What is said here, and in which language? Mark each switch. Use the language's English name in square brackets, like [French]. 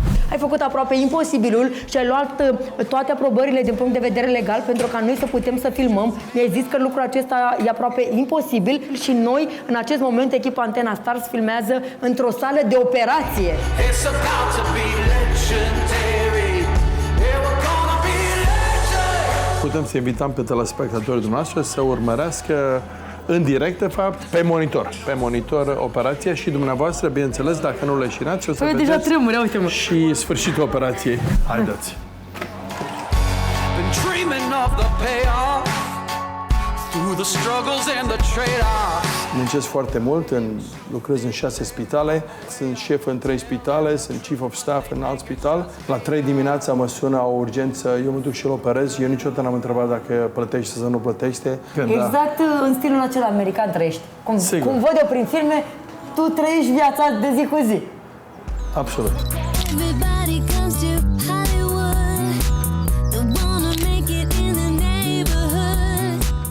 [Romanian] Ai făcut aproape imposibilul și ai luat toate aprobările din punct de vedere legal pentru ca noi să putem să filmăm. Mi-ai zis că lucrul acesta e aproape imposibil și noi, în acest moment, echipa Antena Stars filmează într-o sală de operație. [English] It's about to be legendary. Yeah, we're gonna be legends. [Romanian] Putem să invităm pe telespectatorii dumneavoastră să urmărească în direct, de fapt, pe monitor operația și dumneavoastră, bineînțeles, dacă nu leșinați, o să vedeți deja tremure, uite-mă. și sfârșitul operației. Haideți! [English] Been dreaming of the payoff through the struggles and the trade-offs. [Romanian] Muncesc foarte mult, lucrez în 6 spitale, sunt șef în 3 spitale, sunt chief of staff în alt spital. La 3 dimineața mă sună o urgență, eu mă duc și îl operez. Eu niciodată n-am întrebat dacă plătește sau nu plătește. Exact în stilul acela american trăiești. Cum văd eu prin filme, tu trăiești viața de zi cu zi. Absolut. [English] Everybody comes to Hollywood. Don't wanna make it in the neighborhood.